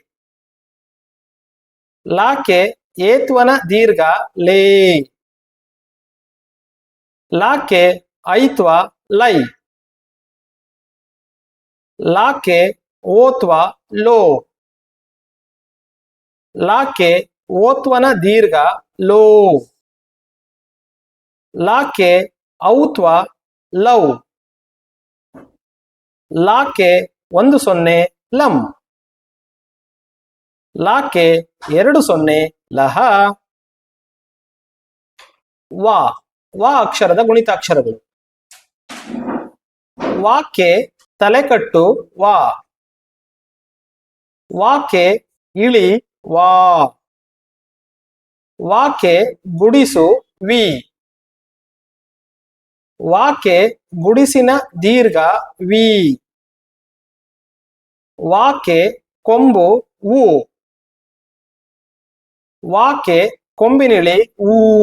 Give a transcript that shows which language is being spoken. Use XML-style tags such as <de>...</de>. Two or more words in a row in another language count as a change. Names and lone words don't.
<kn>ಲಾಕೆ ಏತ್ವನ ದೀರ್ಘ ಲೇ. ಲಾಕೆ ಐತ್ವ ಲೈ. ಲಾಕೆ ಓತ್ವ ಲೋ. ಲಾಕೆ ಓತ್ವನ ದೀರ್ಘ ಲೋ. ಲಾಕೆ ಔತ್ವ ಲೌ. ಲಾಕೆ 10 ಲಂ. ಲಾಕೆ 20 ಲಹ. ವಾ ವಾ ಅಕ್ಷರದ ಗುಣಿತಾಕ್ಷರಗಳು. ವಾಕೆ ತಲೆಕಟ್ಟು ವಾ. ವಾಕೆ ಇಳಿ ವಾ. ವಾಕೆ ಗುಡಿಸು ವಿ. ವಾಕೆ ಗುಡಿಸಿನ ದೀರ್ಘ ವಿ. ವಾಕೆ ಕೊಂಬು ಊ. ವಾಕೆ ಕೊಂಬಿನಿಳಿ ಊ.</kn>